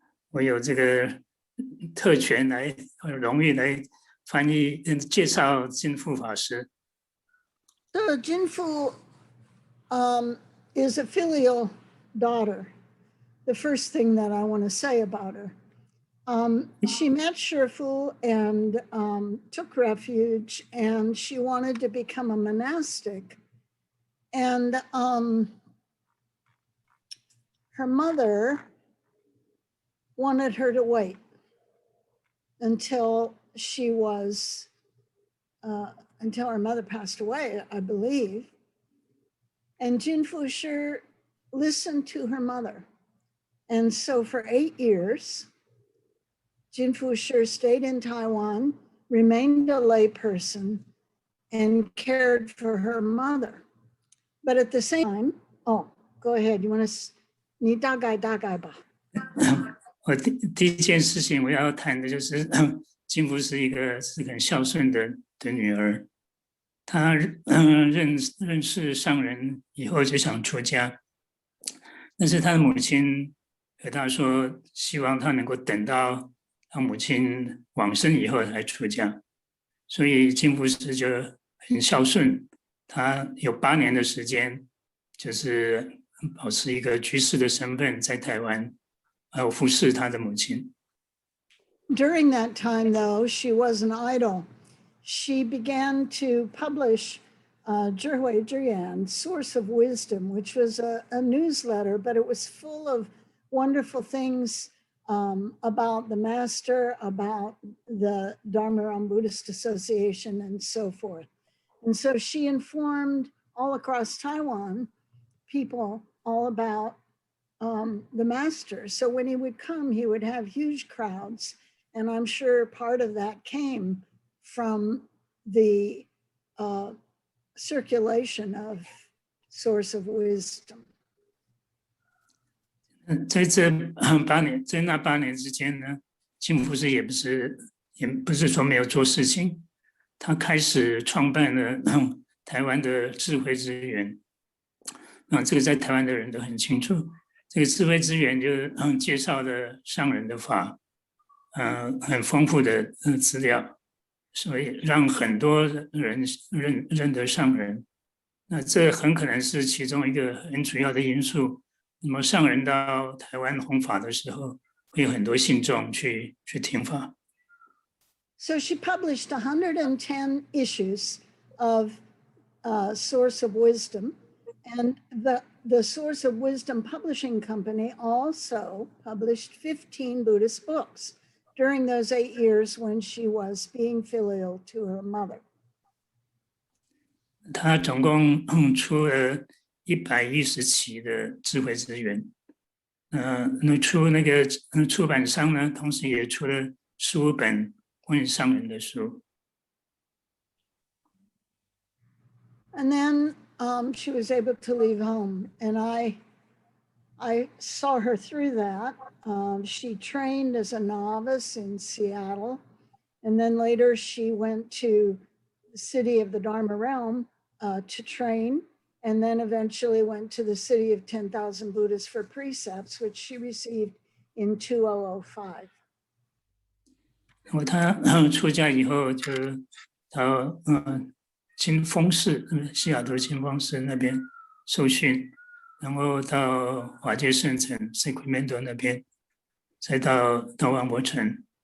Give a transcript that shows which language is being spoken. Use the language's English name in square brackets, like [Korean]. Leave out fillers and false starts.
[Chinese] 我有这个特权来荣誉来翻译介绍近赋法师。 [English] So Jin Fu is a filial daughter. The first thing that I want to say about her. She met Shifu and took refuge, and she wanted to become a monastic. And her mother wanted her to wait until she was, until her mother passed away, I believe. And Jin Foucher listened to her mother. And so for 8 years, Jin Foucher stayed in Taiwan, remained a layperson, and cared for her mother. But at the same time, oh, go ahead. You want to, [Chinese] 你大概吧。我第一件事情我要谈的就是金福是一个很孝顺的女儿，她认识上人以后就想出家，但是她的母亲和她说，希望她能够等到她母亲往生以后才出家，所以金福师就很孝顺，他有8年的时间，就是保持一个居士的身份在台湾。服侍他的母亲。 [English] During that time, though, she was an idol. She began to publish 智慧之言, Source of Wisdom, which was a newsletter, but it was full of wonderful things about the master, about the Dharma Realm Buddhist Association, and so forth. And so she informed all across Taiwan people all about the master. So when he would come, he would have huge crowds. And I'm sure part of that came from the circulation of Source of Wisdom. [Chinese] 在那8年之间呢，金福师也不是说没有做事情，他开始创办了台湾的智慧之源。这个在台湾的人都很清楚。这个智慧之源就是介绍了上人的法，很丰富的资料，所以让很多人认得上人。那这很可能是其中一个很主要的因素。那么上人到台湾弘法的时候，会有很多信众去听法。 [English] So she published 110 issues of Source of Wisdom, and the Source of Wisdom Publishing Company also published 15 Buddhist books during those 8 years when she was being filial to her mother. [Chinese] 他总共出了110期的智慧之源，出那个出版商呢，同时也出了15本关于上人的书。 [English] And then she was able to leave home, and I saw her through that. She trained as a novice in Seattle, and then later she went to the city of the Dharma Realm to train, and then eventually went to the city of 10,000 Buddhists for precepts, which she received in 2005. [Chinese] 他出家以后就到金峰寺，西雅图金峰寺那边受训，然后到华界圣城 Sacramento 那边，再到万博城。